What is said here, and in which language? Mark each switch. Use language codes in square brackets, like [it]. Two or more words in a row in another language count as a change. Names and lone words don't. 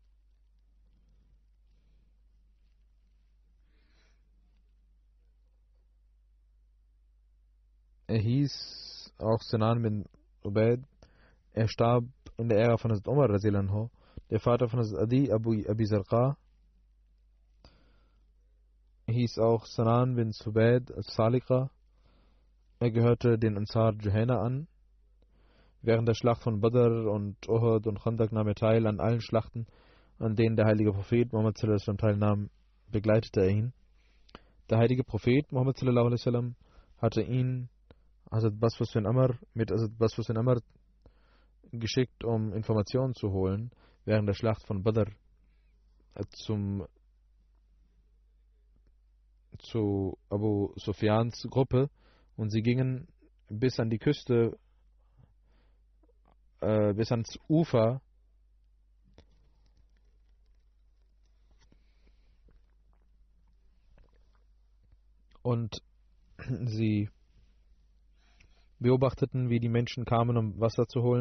[de] Er hieß auch Sinan bin Ubaid. Er starb in der Ära von Hazrat Umar [ar] رضي الله عنه. [de] Der Vater von Hazrat Adi, Abi Zarqa, hieß auch Sanan bin Subaid al-Salika. Er gehörte den Ansar Juhayna an. Während der Schlacht von Badr und Uhud und Khandaq nahm er teil an allen Schlachten, an denen der heilige Prophet Muhammad [ar] صلى الله عليه وسلم [de] teilnahm, begleitete er ihn. Der heilige Prophet Muhammad [ar] صلى الله عليه وسلم [de] hatte ihn Hazrat Baswas bin Amr mit Hazrat Baswas bin Amr geschickt, um Informationen zu holen während der Schlacht von Badr zu Abu Sufyans Gruppe, und sie gingen bis an die Küste, bis ans Ufer, und sie beobachteten, wie die Menschen kamen, um Wasser zu holen.